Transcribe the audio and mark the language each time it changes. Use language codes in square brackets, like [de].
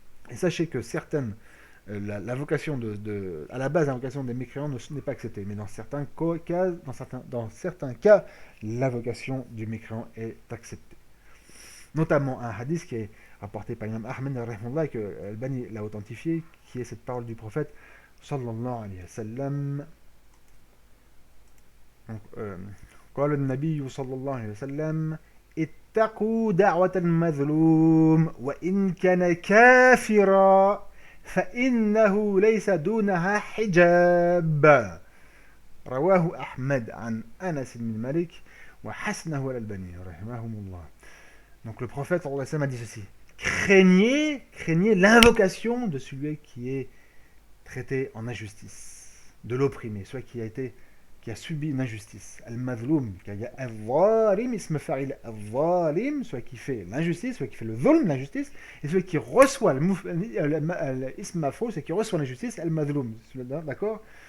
[fr] Et sachez que certaines l'invocation à la base l'invocation des mécréants n'est pas acceptée, mais dans certains cas l'invocation du mécréant est acceptée. Notamment un hadith qui est rapporté par l'imam Ahmed et que Al-Bani l'a authentifié, qui est cette parole du prophète sallallahu alayhi wa sallam. Donc, [ar] قال النبي صلى الله عليه وسلم اتقوا دعوة المظلوم وإن كان كافرا فإنه ليس دونها حجاب رواه أحمد عن أنس بن مالك وحسنه الألباني رحمهم الله. [fr] Donc le prophète sallallahu alayhi wa sallam a dit ceci: craignez l'invocation de celui qui est traité en injustice, de l'opprimé, celui qui a subi une injustice. Al-Madloum, il y a Al-Zalim, ism fa'il Al-Zalim, celui qui fait l'injustice, celui qui fait le zulm, l'injustice, et celui qui reçoit l'ism maf'ul, c'est qui reçoit l'injustice, Al-Madloum. D'accord?